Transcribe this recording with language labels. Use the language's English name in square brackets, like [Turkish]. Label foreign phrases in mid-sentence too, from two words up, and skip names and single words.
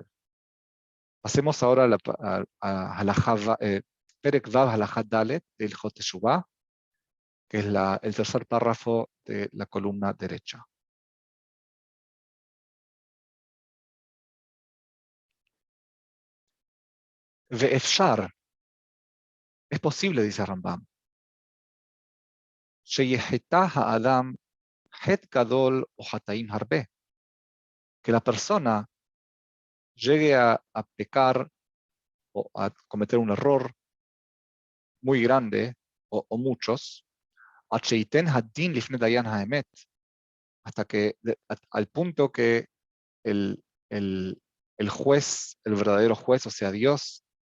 [Spanish] Pasemos ahora a [Hebrew] פרק ו הלכה ד [Spanish] de Ilhot Teshuvah, que es el tercer párrafo de la columna derecha. [Hebrew] Ve'efshar, [Spanish] es posible, [Hebrew] dice Rambam, שיחטא האדם חטא גדול או חטאים הרבה, [Spanish] que la persona llegue a pecar o a cometer un error muy grande o muchos, hasta que al punto que el juez, el verdadero juez, o sea Dios,